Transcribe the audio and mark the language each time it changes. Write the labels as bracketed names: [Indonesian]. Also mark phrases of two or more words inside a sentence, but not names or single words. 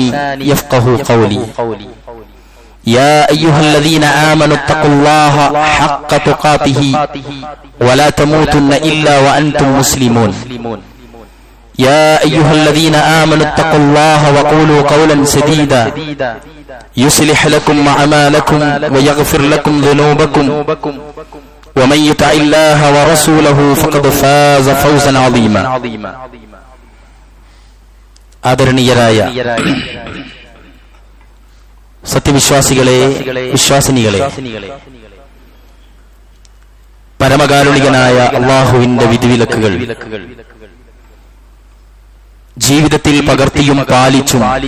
[Arabic] يفقه قولي يا أيها الذين آمنوا اتقوا الله حق تقاته ولا تموتن إلا وأنتم مسلمون يا أيها الذين آمنوا اتقوا الله وقولوا قولا سديدا يصلح لكم أعمالكم ويغفر لكم ذنوبكم ومن يطع الله ورسوله فقد فاز فوزا عظيما [Malayalam] ആദരണീയരായ സത്യവിശ്വാസികളെ, വിശ്വാസിനികളെ, പരമകാരുണികനായ അല്ലാഹുവിന്റെ വിധിവിലക്കുകൾ ജീവിതത്തിൽ പകർത്തിയും പാലിച്ചും